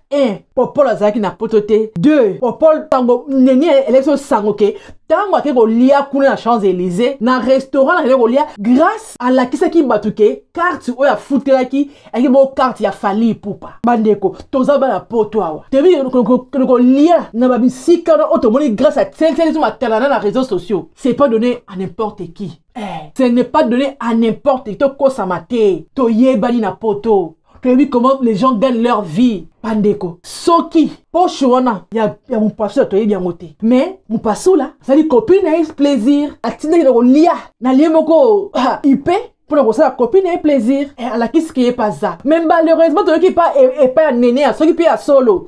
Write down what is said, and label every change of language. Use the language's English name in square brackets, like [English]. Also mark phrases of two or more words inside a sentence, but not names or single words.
[Lingala] Un, Popol azalaki na poto te. Deux, Popol, tango, neni, eleki so sango ke, tango ake kolia kuna na Champs-Élysées, na restaurant na kolia, grâce alakisaki bato ke, carte oyo afutelaki, ayaki bongo carte ya Fally Ipupa. Bandeko, toza bana poto awa. Tebi, ko-, ko-, ko-, kolia na babisika na oyo tomoni grâce ya tsel-, tsel-, so matalana na [French] réseaux sociaux. C'est pas donné à n'importe qui. Eh, ce n'est pas donné à n'importe qui. [Lingala] Tokosama te. Toyebani na poto. [French] Toyebi comment les gens gagnent leur vie. [Lingala] Bandeko, soki, poche wana, ya, ya Mopasula toyebi yango te. Mais, Mopasula, azali copine na ye plaisir. Atindaki na kolia. Na lie moko, ah, ipe, mpona kosala copine na ye plaisir. Eh, alakisi ke ye pa za. [French] Mais malheureusement, [Lingala] toyoki pa e-, epai ya Nene ya, soki mpe ya solo.